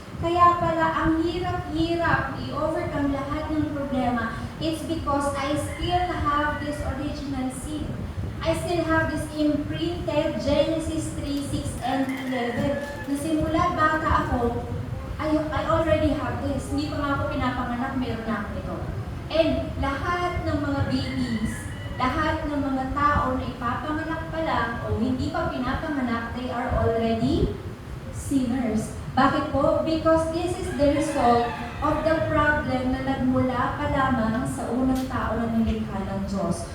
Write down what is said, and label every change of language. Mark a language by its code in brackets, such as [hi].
[tl] Kaya pala ang hirap i-overcome lahat ng problema. [en] It's because I still have this original sin. I still have this imprinted Genesis 3, 6, and 11. [tl] Na simula bata ako, [en] I already have this. [tl] Hindi pa nga ako pinapanganak, meron na ako ito. And lahat ng mga babies, lahat ng mga tao na ipapanganak pa lang o hindi pa pinapanganak, [en] they are already sinners. [tl] Bakit po? [en] Because this is the result of the problem [tl] na nagmula pa lamang sa unang tao na nilikha ng Diyos.